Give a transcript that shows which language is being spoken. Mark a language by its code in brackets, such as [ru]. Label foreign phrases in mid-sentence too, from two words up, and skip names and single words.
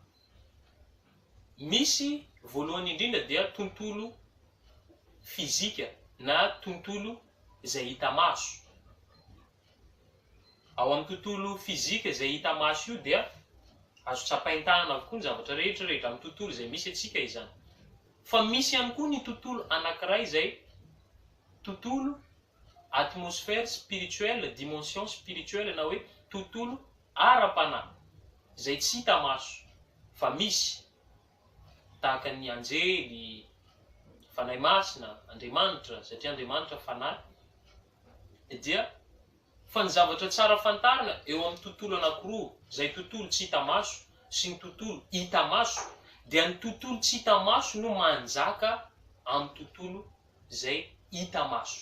[mg] Misy voalohany indrindra dia tontolo fizika na tontolo izay hita maso. Ao amin'ny tontolo fizika izay hita maso io dia azo tsapain-tanana avokoa ny zavatra rehetrarehetra amin'ny tontolo izay misy atsika izany. Fa misy ihany koa ny tontolo anankiray izay tontolo [fr] atmosphère spirituelle, dimension spirituelle, [mg] na hoe tontolo ara-panahy izay tsy hita maso fa misy, tahaka ny anjely, fanahy masina, Andriamanitra, satria Andriamanitra fanahy. Dia fa ny zavatra tsara fantarina eo amin'ny tontolo anankiroa, izay tontolo tsy hita maso sy ny tontolo hita maso, dia ny tontolo tsy hita maso no manjaka amin'ny tontolo izay hita maso.